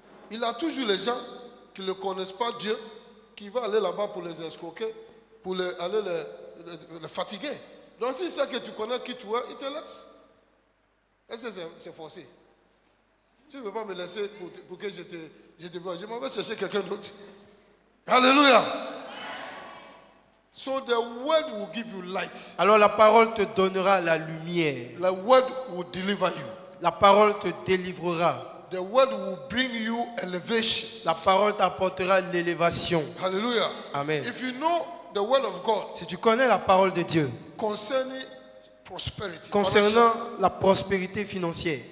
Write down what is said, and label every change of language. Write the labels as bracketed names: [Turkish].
[French] Il a toujours les gens qui ne connaissent pas Dieu, qui vont aller là-bas pour les escroquer, pour aller les fatiguer. Donc s'il sait que tu connais qui tu es, il te laisse. Est-ce que c'est forcé? Tu ne veux pas me laisser pour que je te m'en vais chercher quelqu'un d'autre. Alléluia. [English] So the word will give you light. [French] Alors la parole te donnera la lumière. [English] The word will deliver you. [French] La parole te délivrera. [English] The word will bring you elevation. [French] La parole t'apportera l'élévation. [English] Hallelujah. Amen. If you know the word of God [French] Si tu connais la parole de Dieu [English] concerning prosperity, [French] concernant la prospérité financière